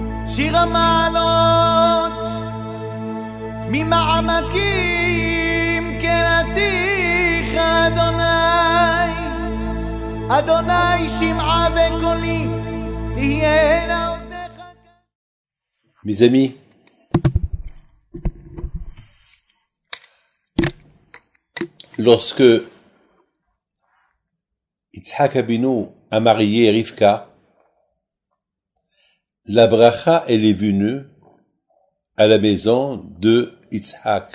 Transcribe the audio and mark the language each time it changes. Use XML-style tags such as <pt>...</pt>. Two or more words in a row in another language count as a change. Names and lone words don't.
<he>שיר המעלות ממעמקים קראתיך אדוני, אדוני שמעה בקולי תהיינה אוזניך.</he> <fr>Mes amis, lorsque Yitzhak Abinu a marié Rivka, la bracha, elle est venue à la maison de Yitzhak.</fr>